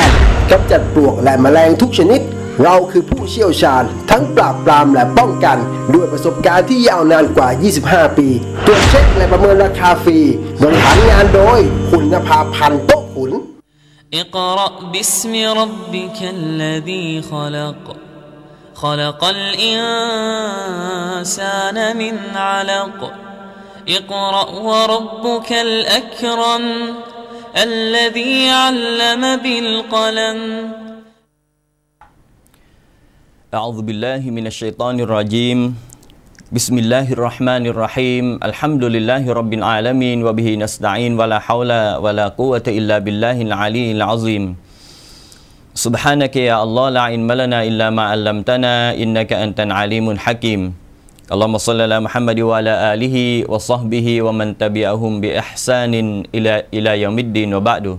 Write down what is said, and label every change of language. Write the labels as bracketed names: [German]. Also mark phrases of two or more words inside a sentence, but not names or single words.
[Thai] งกำจัดปลวกและแมลงทุกชนิดเราคือผู้เชี่ยวชาญทั้งปราบปรามและป้องกันด้วยประสบการณ์ที่ยาวนานกว่า 25 ปีตรวจเช็คและประเมินราคาฟรีบริหารงานโดยคุณนภาพันธ์โต๊ะขุน [Arabic] اقرأ باسم ربك الذي خلق خلق الإنسان من علق اقرأ وربك الأكرم الذي علم بالقلم أعوذ بالله من الشيطان الرجيم بسم الله الرحمن الرحيم الحمد لله رب العالمين وبه نستعين ولا حول ولا قوة إلا بالله العلي العظيم سبحانك يا الله لا علم لنا إلا ما علمتنا إنك أنت العليم الحكيم اللهم صل على محمد وعلى آله وصحبه ومن تبعهم بإحسان إلى يوم الدين وبعد.